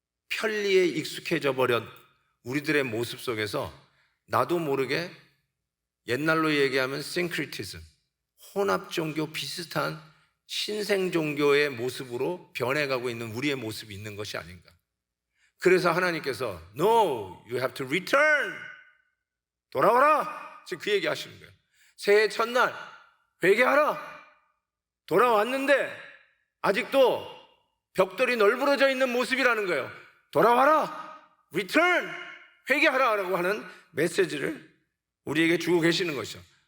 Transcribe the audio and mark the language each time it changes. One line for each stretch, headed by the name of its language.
Korean: 편리에 익숙해져 버린 우리들의 모습 속에서 나도 모르게 옛날로 얘기하면 싱크리티즘, 혼합 종교 비슷한 신생 종교의 모습으로 변해가고 있는 우리의 모습이 있는 것이 아닌가. 그래서 하나님께서
English: No, you have to return.
Korean: 돌아와라. 지금 그 얘기 하시는 거예요. 새해 첫날 회개하라. 돌아왔는데 아직도 벽돌이 널브러져 있는 모습이라는 거예요. 돌아와라. Return. 회개하라라고 하는 메시지를 우리에게 주고 계시는 것이죠.